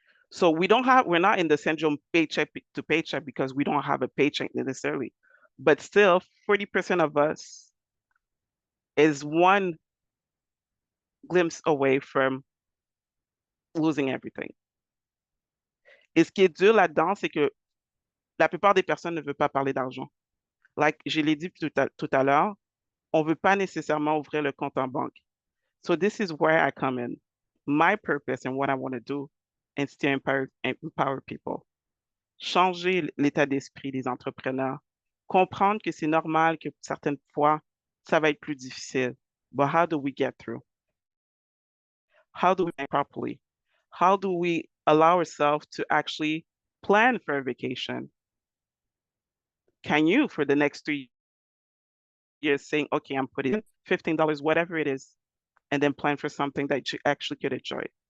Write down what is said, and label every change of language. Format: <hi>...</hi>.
<en>So we're not in the syndrome paycheck to paycheck because we don't have a paycheck necessarily. But still, 40% of us is one glimpse away from losing everything.</en> <fr>Et ce qui est dur là-dedans, c'est que la plupart des personnes ne veulent pas parler d'argent. Like je l'ai dit tout à l'heure, on ne veut pas nécessairement ouvrir le compte en banque.</fr> <en>So this is where I come in. My purpose and what I want to do is to empower people.</en> <fr>Changer l'état d'esprit des entrepreneurs. Comprendre que c'est normal que certaines fois, ça va être plus difficile.</fr> <en>But how do we get through? How do we think properly? How do we allow ourselves to actually plan for a vacation? Can you, for the next 3 years, saying, okay, I'm putting in $15, whatever it is, and then plan for something that you actually could enjoy?</en>